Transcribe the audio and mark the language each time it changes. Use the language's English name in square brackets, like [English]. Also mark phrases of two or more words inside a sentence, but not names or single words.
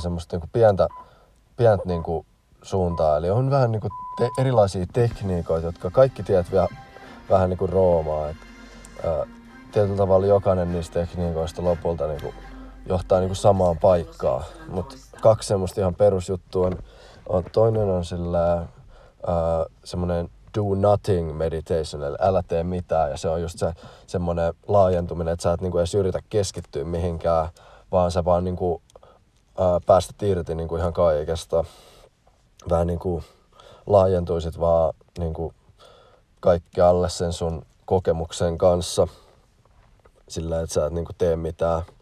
[Finnish] semmoista niin kuin pientä niin kuin suuntaa, eli on vähän niin kuin erilaisia tekniikoita, jotka kaikki tiedät vähän niin kuin roomaa, että tietyllä tavalla jokainen niistä tekniikoista lopulta niin kuin johtaa niin kuin samaan paikkaan, mutta kaksi semmoista ihan perusjuttua on toinen on semmoinen [English] do nothing meditation, [Finnish] eli älä tee mitään, ja se on just se semmoinen laajentuminen, että sä et niinku edes yritä keskittyä mihinkään, vaan sä vaan niinku päästät irti niinku ihan kaikesta. Vähän niinku laajentuisit vaan niinku kaikkialle sen sun kokemuksen kanssa, sillä että sä et niinku tee mitään.